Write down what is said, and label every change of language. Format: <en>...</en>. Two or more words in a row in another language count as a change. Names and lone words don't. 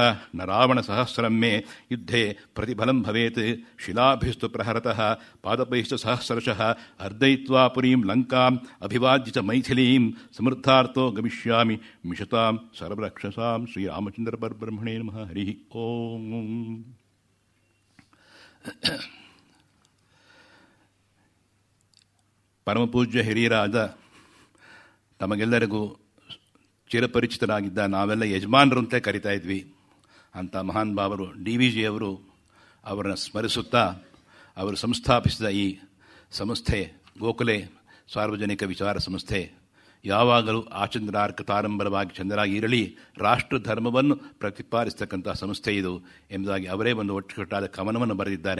<sa>ನ ರಾವಣ ಸಹಸ್ರಂ ಮೇ ಯುದ್ಧೇ ಪ್ರತಿಫಲಂ ಭವೇತ್. ಶಿಲಾಭಿಸ್ತು ಪ್ರಹರತಃ ಪಾದಪೈಶ್ಚ ಸಹಸ್ರಶಃ ಅರ್ಧಯಿತ್ವಾ ಪುರೀಂ ಲಂಕಾಂ ಅಭಿವಾದ್ಯ ಚ ಮೈಥಿಲೀಂ. ಸಮೃದ್ಧಾರ್ಥೋ ಗಮಿಷ್ಯಾಮಿ ಮಿಷತಾಂ ಸರ್ವರಕ್ಷಸಾಂ. ಶ್ರೀರಾಮಚಂದ್ರ ಪರಬ್ರಹ್ಮಣೇ ನಮಃ. ಹರಿ ಓಂ.</sa> <kn>ಪರಮಪೂಜ್ಯ ಹಿರಿಯರಾದ ತಮಗೆಲ್ಲರಿಗೂ ಚಿರಪರಿಚಿತರಾಗಿದ್ದ ನಾವೆಲ್ಲ ಯಜಮಾನರು ಅಂತ ಕರಿತಾ ಇದ್ವಿ ಅಂತ ಮಹಾನ್ ಭಾವರು DVG ಅವರು ಅವರನ್ನು ಸ್ಮರಿಸುತ್ತಾ ಅವರು ಸಂಸ್ಥಾಪಿಸಿದ ಈ ಸಂಸ್ಥೆ ಗೋಖಲೆ ಸಾರ್ವಜನಿಕ ವಿಚಾರ ಸಂಸ್ಥೆ ಯಾವಾಗಲೂ ಆಚಂದ್ರಾರ್ಕ ತಾರಂಬರವಾಗಿ ಚಂದ್ರಾಗಿ ಇರಲಿ, ರಾಷ್ಟ್ರ ಧರ್ಮವನ್ನು ಪ್ರತಿಪಾದಿಸ್ತಕ್ಕಂಥ ಸಂಸ್ಥೆ ಇದು ಎಂಬುದಾಗಿ ಅವರೇ ಒಂದು ಒಟ್ಟುಕಟ್ಟಾದ ಕವನವನ್ನು ಬರೆದಿದ್ದಾರೆ.</kn>